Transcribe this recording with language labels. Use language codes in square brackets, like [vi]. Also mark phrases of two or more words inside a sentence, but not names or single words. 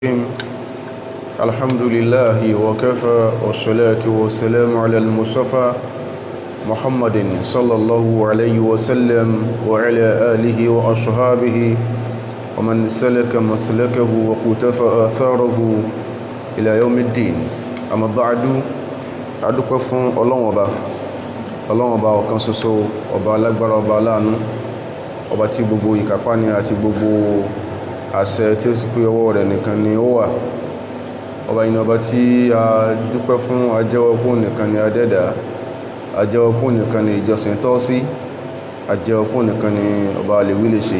[ar] الحمد لله وكفى والصلاة والسلام على المصطفى محمد صلى الله عليه وسلم وعلى آله وأصحابه ومن سلك مسلكه وقتفى آثاره إلى يوم الدين. أما بعد [yo] adúpẹ́ fún Ọlọ́run Ọba ọ̀kan ṣoṣo, ọba alágbára, ọba aláàánú, ọba tí gbogbo ìkápá ni àti gbogbo àṣẹ tí ó sì pé ọwọ́ rẹ̀ nìkan ni ó wà. Ọba yìí ni ọba tí a dúpẹ́ fún, ajẹ́wọ́ pé nìkan ni adẹ́dà, ajẹ́wọ́ pé nìkan ni ìjọsìn tọ́ sí, ajẹ́wọ́ pé nìkan ni ọba àlèwí lè ṣe.